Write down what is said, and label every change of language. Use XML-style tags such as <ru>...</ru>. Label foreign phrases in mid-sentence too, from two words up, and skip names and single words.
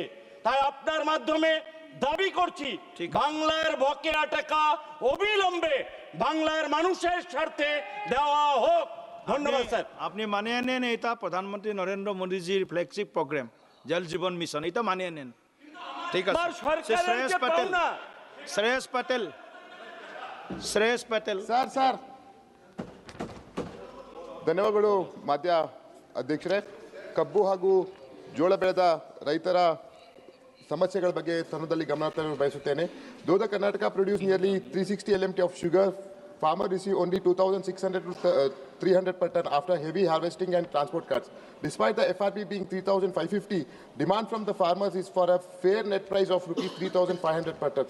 <bn>তাই আপনার মাধ্যমে দাবি করছি, বাংলার বকেয়া টাকা অবিলম্বে বাংলার মানুষের স্বার্থে দেওয়া হোক। ধন্যবাদ স্যার। আপনি মানিয়ে নেন, এটা প্রধানমন্ত্রী নরেন্দ্র মোদীজির</bn> <en>flagship program</en> <bn>জল জীবন মিশন, এটা মানিয়ে নেন। ঠিক আছে। শ্রেয়স ಪಟೇಲ್</bn> <kn>ಸರ್ ಧನ್ಯವಾದಗಳು ಮಾಧ್ಯ ಅಧ್ಯಕ್ಷರೇ. ಕಬ್ಬು ಹಾಗೂ ಜೋಳ ಬೆಳೆದ ರೈತರ ಸಮಸ್ಯೆಗಳ ಬಗ್ಗೆ ತರುಣದಲ್ಲಿ ಗಮನ ತರಲು ಬಯಸುತ್ತೇನೆ.</kn> <en>Though the Karnataka produced nearly 360 LMT of sugar, farmers receive only 2,600 to 300 per ton after heavy harvesting and transport cuts. Despite the FRP being 3,550, demand from the farmers is for a fair net price of rupees 3,500 per ton.</en>